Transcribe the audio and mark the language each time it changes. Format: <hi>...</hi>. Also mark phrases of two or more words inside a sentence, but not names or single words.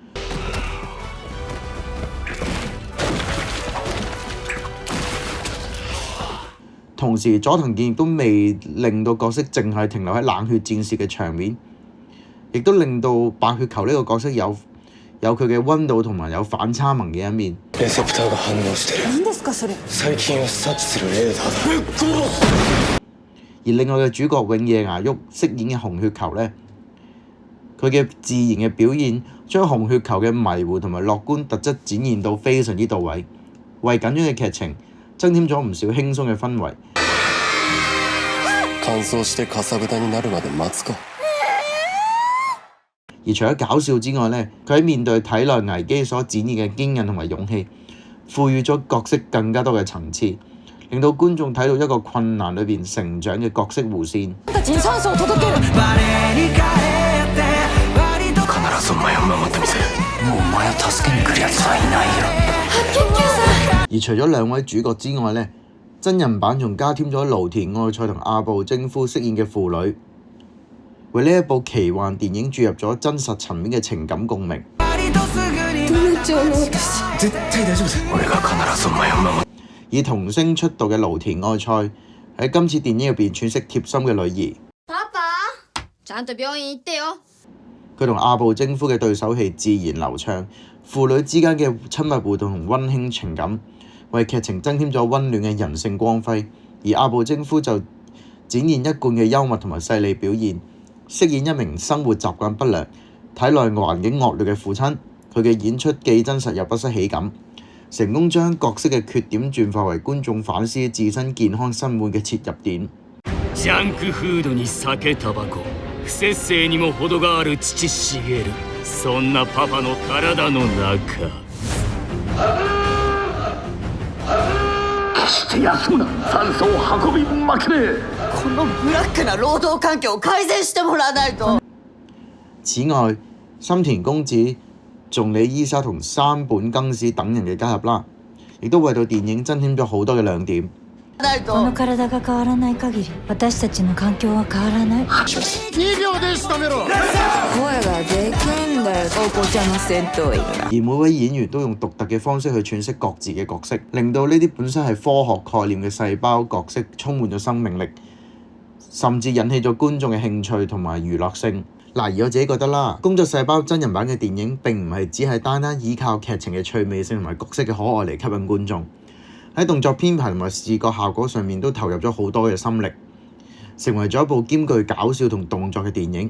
<yue>同時，佐藤健亦都未令到角色淨係停留喺冷血戰士嘅場面，亦都令到白血球呢個角色有佢嘅溫度同埋有反差萌嘅一面。</yue> <ja>レセプターが反応してる。何ですかそれ。細菌を察知するレーダーだ。ぶっ殺す。</ja> <yue>而另外嘅主角永野芽郁飾演嘅紅血球呢，佢嘅自然嘅表現將紅血球嘅迷糊同埋樂觀特質展現到非常之到位，為緊張嘅劇情增添咗唔少輕鬆嘅氛圍。</yue> <ja>乾燥してかさぶたになるまで待つか。</ja> <yue>而除咗搞笑之外呢，佢喺面對體內危機所展現嘅堅韌同埋勇氣，賦予咗角色更加多嘅層次，令到觀眾睇到一個困難裏邊成長嘅角色弧線。</yue> <ja>たちに酸素を届ける。必ずお前を守ってみせる。もうお前を助けに来るやつはいないよ。</ja> <yue>而除咗兩位主角之外呢，真人版仲加添咗蘆田愛菜同阿部征夫飾演嘅父女，為呢一部奇幻電影注入咗真實層面嘅情感共鳴。</yue> <ja>絶対大丈夫だ。俺が必ずお前を守る。</ja> <yue>以童星出道嘅蘆田愛菜喺今次電影入邊詮釋貼心嘅女兒。</yue> <ja>パパ、ちゃんと病院行ってよ。</ja> <yue>佢同阿部征夫嘅對手戲自然流暢，父女之間嘅親密互動同溫馨情感，為劇情增添咗溫暖嘅人性光輝。而阿部征夫就展現一貫嘅幽默同埋細膩表現，飾演一名生活習慣不良、體內環境惡劣嘅父親。佢嘅演出既真實又不失喜感，成功將角色嘅缺點轉化為觀眾反思自身健康生活嘅切入點。</yue> <ja>ジャンクフードに酒タバコ、不節制にも程がある父茂、そんなパパの体の中。決して休むな、酸素を運びまくれ。このブラックな労働環境を改善してもらわないと。</ja> <yue>此外，深田恭子、仲里依紗同山本耕史等人嘅加入啦，亦都為到電影增添咗好多嘅亮點。</yue> <ja>この體が変わらない限り、私たちの環境は変わらない。 2秒で仕留めろ。声がでけんだよ、お子ちゃま戦闘員が。</ja> <yue>而每位演員都用獨特嘅方式去詮釋各自嘅角色，令到呢啲本身係科學概念嘅細胞角色充滿咗生命力，甚至引起咗觀眾嘅興趣同埋娛樂性。而我自己覺得啦，工作細胞真人版嘅電影並唔係只係單單依靠劇情嘅趣味性同埋角色嘅可愛嚟吸引觀眾，喺動作編排同埋視覺效果上面都投入咗好多嘅心力，成為咗一部兼具搞笑同動作嘅電影。</yue>